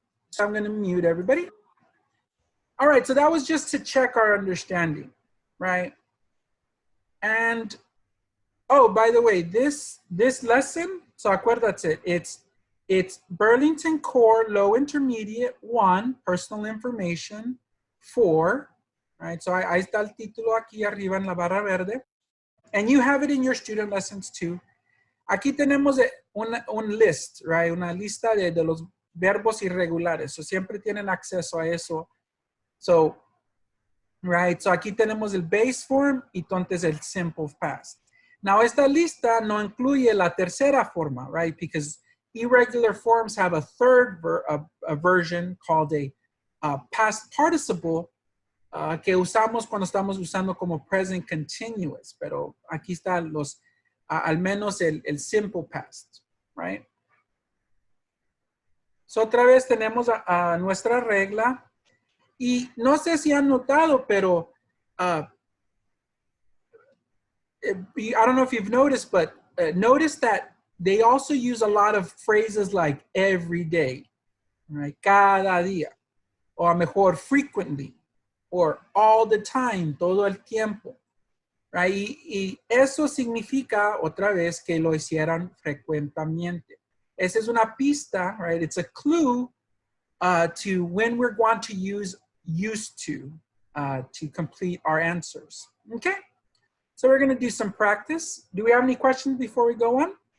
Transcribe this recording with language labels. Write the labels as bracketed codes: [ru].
[en] So I'm going to mute everybody. All right, so that was just to check our understanding, right? And, oh, by the way, this lesson, so acuérdate, it's Burlington Core Low Intermediate 1, Personal Information 4, right? [es] So ahí está el título aquí arriba en la barra verde. [en] And you have it in your student lessons too. [es] Aquí tenemos un list, right? Una lista de los verbos irregulares. So siempre tienen acceso a eso. So, right? So aquí tenemos el base form y entonces el simple past. Now, esta lista no incluye la tercera forma, right? [en] Because irregular forms have a third a version called a past participle [es] que usamos cuando estamos usando como [en] present continuous. [es] Pero aquí están los, al menos el simple past, right? So otra vez tenemos a nuestra regla. Y no sé si han notado, pero [en] I don't know if you've noticed, but notice that they also use a lot of phrases like every day, right? [es] Cada día, o a mejor frequently, [en] or all the time, [es] todo el tiempo, right? Y eso significa otra vez que lo hicieran frecuentemente. Esa es una pista, right? [en] It's a clue to when we're going to use used to complete our answers. Okay, so we're going to do some practice. Do we have any questions before we go on?